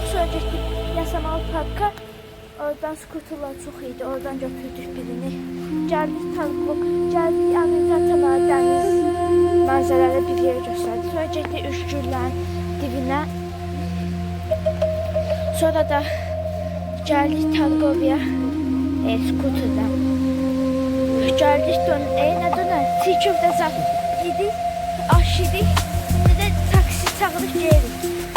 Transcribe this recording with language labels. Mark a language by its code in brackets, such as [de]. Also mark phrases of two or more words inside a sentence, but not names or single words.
[az] Sonra getdik Yasamalı Parka. Oradan skuterlar çox idi. Oradan götürdük birini. Gəldik Targov. Gəldik əmri Zatalar dəniz mənzərəli bir yer göstərdi. Sonra getdik Üşgürlərin dibinə. [tr] Sonra da geldik Targovya skuterla. Geldik ne döner? Çiğ köfte yedik, aş yedik. Bir de taksi çağırdık geldik.